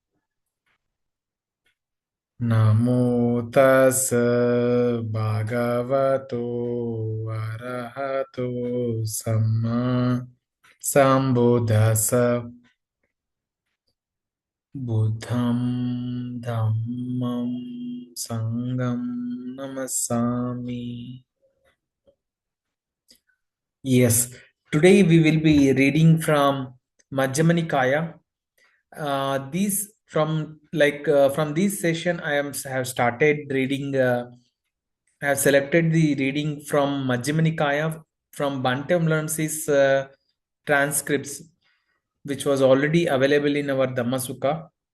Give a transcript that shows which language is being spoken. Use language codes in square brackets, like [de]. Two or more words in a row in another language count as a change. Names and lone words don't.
[pi] Namo tassa bhagavato arahato samma sambuddhassa. Buddham dhammam sangam namasami. [en] Yes, today we will be reading from Majjhima Nikāya. These from this session, have started reading. I have selected the reading from Majjhima Nikāya from Bhante Vimalaramsi's transcripts, which was already available in our Dhamma Sukha.